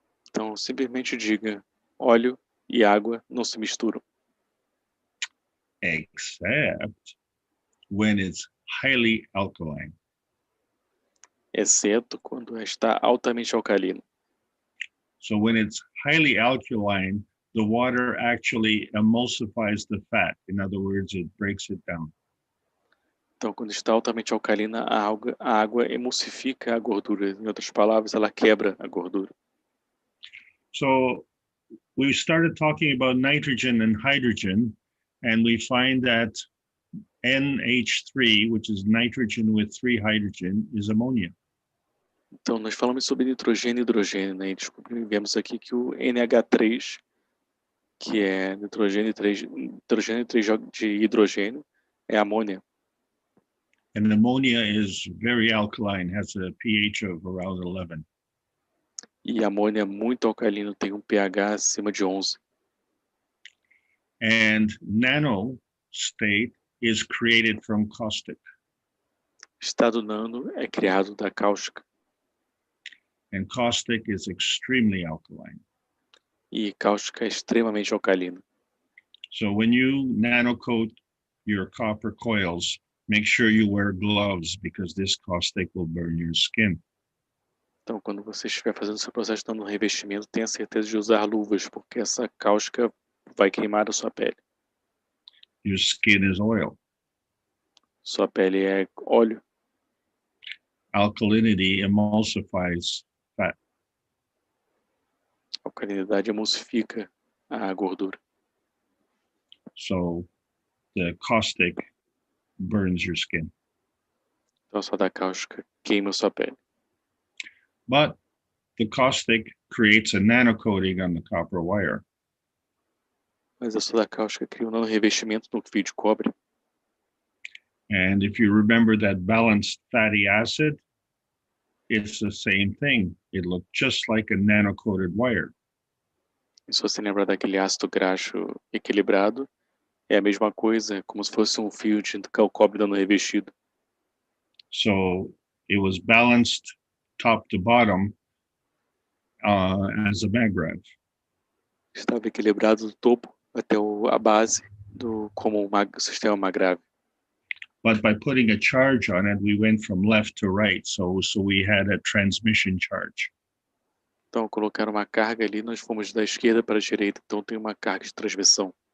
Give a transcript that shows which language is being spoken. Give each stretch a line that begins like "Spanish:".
Portuguese: Então, simplesmente diga, óleo e água não se misturam.
English: Except when it's highly alkaline.
Portuguese: Exceto quando está altamente alcalino.
English: So when it's highly alkaline, the water actually emulsifies the fat. In other words, it breaks it down.
Portuguese: Então, quando está altamente alcalina, a água emulsifica a gordura. Em outras palavras, ela quebra a gordura.
English: So we started talking about nitrogen and hydrogen, and we find that NH3, which is nitrogen with 3 hydrogen, is ammonia.
Portuguese: Então, nós falamos sobre nitrogênio e hidrogênio, né? E descobrimos aqui que o NH3, que é nitrogênio e 3 de hidrogênio, é amônia.
English: And ammonia is very alkaline, has a pH of around 11.
Portuguese: E amônia é muito alcalino, tem um pH acima de 11.
English: And nano state is created from caustic.
Portuguese: Estado nano é criado da cáustica.
English: And caustic is extremely alkaline.
Portuguese: E cáustica é extremamente alcalina.
English: So when you nanocoat your copper coils, make sure you wear gloves because this caustic will burn your skin.
Portuguese: Então, quando você estiver fazendo seu processo de revestimento, tenha certeza de usar luvas, porque essa cáustica vai queimar a sua pele.
English: Your skin is oil.
Portuguese: Sua pele é óleo.
English: Alkalinity emulsifies fat.
Portuguese: A alcalinidade emulsifica a gordura.
English: So the caustic burns your skin.
Portuguese: Então, a soda cáustica queima a sua pele.
English: But the caustic creates a nanocoating on the copper wire.
Portuguese: Mas a soda cáustica cria um nanorrevestimento no fio de cobre.
English: And if you remember that balanced fatty acid, it's the same thing. It looked just like a nanocoated wire.
Portuguese: E se você lembrar daquele ácido graxo equilibrado, é a mesma coisa, é como se fosse um fio de cobre nanorrevestido.
English: So it was balanced top to bottom as a magravio.
Portuguese: Estava equilibrado do topo até a base como um sistema magravio.
English: But by putting a charge on it, we went from left to right. So we had a transmission charge.
Portuguese: Então, colocar uma carga ali, nós fomos da esquerda para a direita, então tem uma carga de transmissão.